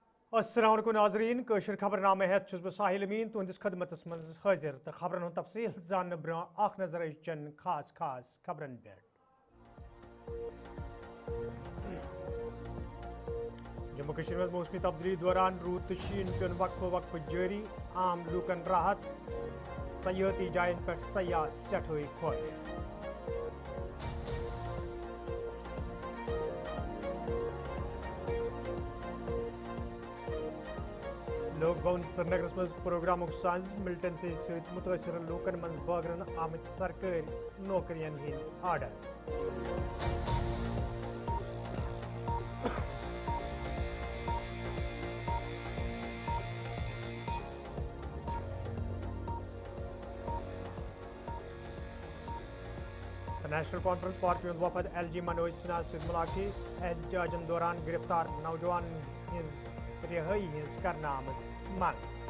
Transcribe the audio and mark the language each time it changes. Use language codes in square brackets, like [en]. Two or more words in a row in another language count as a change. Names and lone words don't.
[ks] अस्सलाम वालेकुम नाज़रीन कशर खबरनामे हेत छुस बह साहिल अमीन तुहंदिस खदमतस मज हाजिर तो खबरन हुंद तफसील जानने ब्रोह आख नजर चन खास खबरन पे। जम्मू कश्मीर में मौसमी तब्दीली दौरान रूद तो शीन पेन वक्फ जारी आम लूकन राहत सयाहती जायन पे सयाह सठोई खुश। लोक भवन श्रीनगरस मज प्रोग्राम साज मिलिटेंसी सहित मुतासर लूकन मज बागरन आमत सरकारी नौकरियन हिंद आर्डर। नेशनल कॉन्फ्रेंस पार्टी हूं वफद LG मनोज सिन्हा सहित मुलाकात एहतजाजन दौरान गिरफ्तार नौजवान हिंज रिहाई हिंज करना आमद मांग।